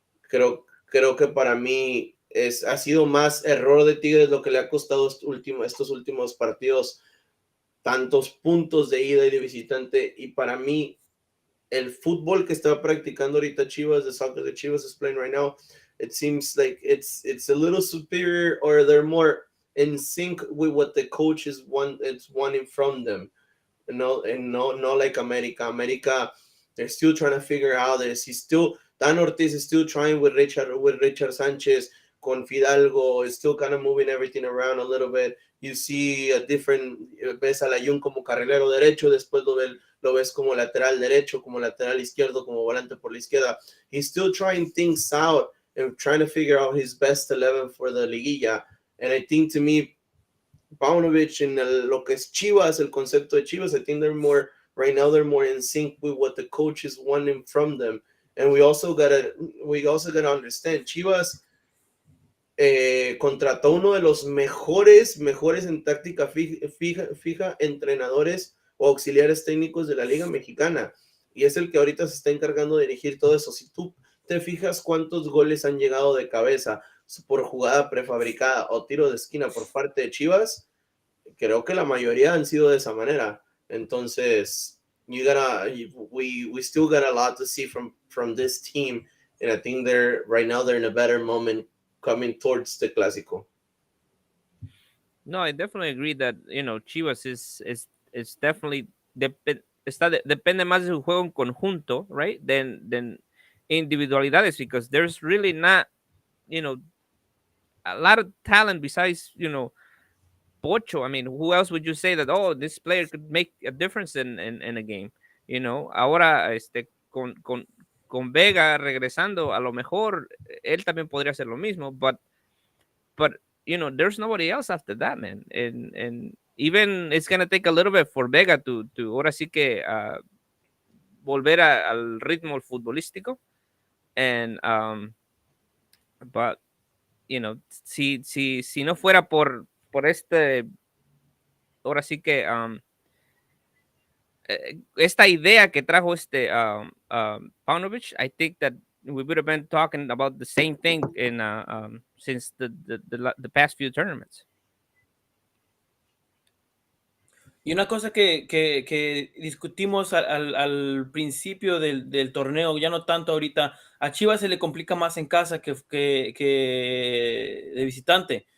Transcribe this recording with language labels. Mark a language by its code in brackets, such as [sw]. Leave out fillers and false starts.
[es] Creo que para mí ha sido más error de Tigres lo que le ha costado estos últimos partidos tantos puntos de ida y de visitante. Y para mí, el fútbol que está practicando ahorita Chivas, [en] the soccer that Chivas is playing right now, it seems like it's a little superior, or they're more in sync with what the coach is wanting from them. No, and no like America. America, they're still trying to figure out this. He's still Dan Ortiz is still trying with Richard Sanchez, con Fidalgo is still kind of moving everything around a little bit. You see a different [es] ves a Layun como carrilero derecho, después lo ves como lateral derecho, como lateral izquierdo, como volante por la izquierda. [en] He's still trying things out and trying to figure out his best 11 for the liguilla. And I think to me, Paunovic and [es] lo que es Chivas, el concepto de Chivas, [en] I think they're more right now. They're more in sync with what the coach is wanting from them, and we also gotta understand [es] Chivas contrató uno de los mejores en táctica fija entrenadores o auxiliares técnicos de la Liga Mexicana, y es el que ahorita se está encargando de dirigir todo eso. Si tú te fijas cuántos goles han llegado de cabeza por jugada prefabricada o tiro de esquina por parte de Chivas, creo que la mayoría han sido de esa manera. Entonces, [en] we still got a lot to see from this team, and I think they're in a better moment coming towards the Clásico. No, I definitely agree that Chivas is definitely [es] depende más de su juego en conjunto, [en] right? Than individualidades, because there's really not you know a lot of talent besides Pocho. I mean, who else would you say that, oh, this player could make a difference in a game? [es] Ahora con Vega regresando, a lo mejor él también podría hacer lo mismo, [en] but there's nobody else after that, man. And even it's gonna take a little bit for Vega to [es] ahora sí que volver al ritmo futbolístico. [en] And but [es] si no fuera por ahora sí que esta idea que trajo Paunovic, [en] I think that we would have been talking about the same thing in since the past few tournaments. [es] Y una cosa que discutimos al principio del torneo, ya no tanto ahorita, a Chivas se le complica más en casa que de visitante.